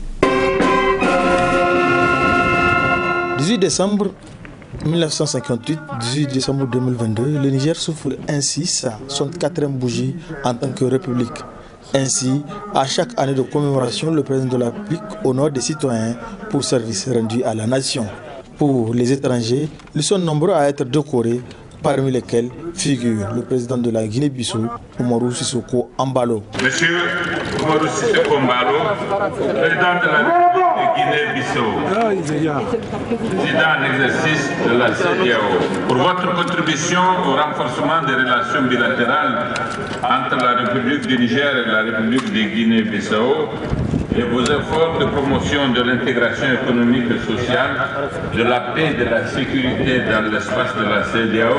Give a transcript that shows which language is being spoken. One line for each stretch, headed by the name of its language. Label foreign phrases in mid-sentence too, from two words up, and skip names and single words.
French: 18 décembre 1958, 18 décembre 2022, le Niger souffle ainsi sa 64e bougie en tant que République. Ainsi, à chaque année de commémoration, le président de la République honore des citoyens pour service rendu à la nation. Pour les étrangers, ils sont nombreux à être décorés, parmi lesquels figure le président de la Guinée-Bissau, Umaru Sissoko Embalo. Monsieur Umaru Sissoko Embalo, président de la République de Guinée-Bissau, président en exercice de la CEDEAO, pour votre contribution au renforcement des relations bilatérales entre la République du Niger et la République de Guinée-Bissau, et vos efforts de promotion de l'intégration économique et sociale, de la paix et de la sécurité dans l'espace de la CEDEAO.